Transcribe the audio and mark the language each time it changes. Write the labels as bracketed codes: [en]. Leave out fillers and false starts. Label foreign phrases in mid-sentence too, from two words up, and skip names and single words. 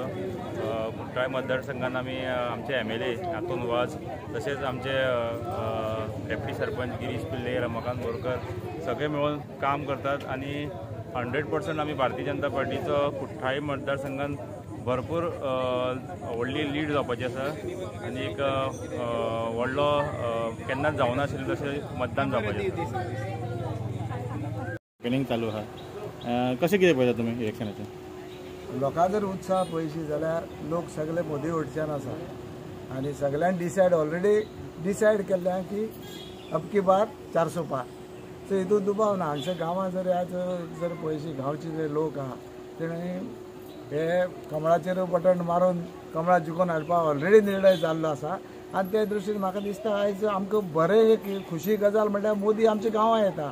[kok] कुट्टाळे मतदारसंघान आमी आमचे MLA हातून वाज तशेंच आमचे डेप्युटी सरपंच गिरीश पिल्ले रमाकांत बोरकर सगळे मेळून काम करतात आनी 100% आमी भारतीय जनता पार्टीचो कुट्टाळे मतदारसंघान भरपूर व्हडली लीड जावपाची आसा आनी एक व्हडलो केन्नाच जावना आशिल्लें तशें मतदान जावपाचें कॅम्पेनिंग चालू आहा कशें कितें पळयता तुमी इलेक्शनाचें लोकां जर उत्साह पळयशी जाल्यार लोक सगळे मोदी वटच्यान आसा आनी सगळ्यांनी [en] already decided [kok] केल्लें की [hi] अब की बार 400 पार [kok] सो हितून दुबाव ना। हांगच्या गांवांत जर आज जर पळयशी गांवचे जे लोक आहा तेणी हे कमळाचेर बटन मारून कमळा जिखून हाडपाक [en] ऑलरेडी निर्णय [kok] जाल्लो आसा आनी ते दृश्टीन म्हाका दिसता आयज आमकां बरें एक खुशी गजाल म्हणल्यार मोदी आमच्या गांवां येता।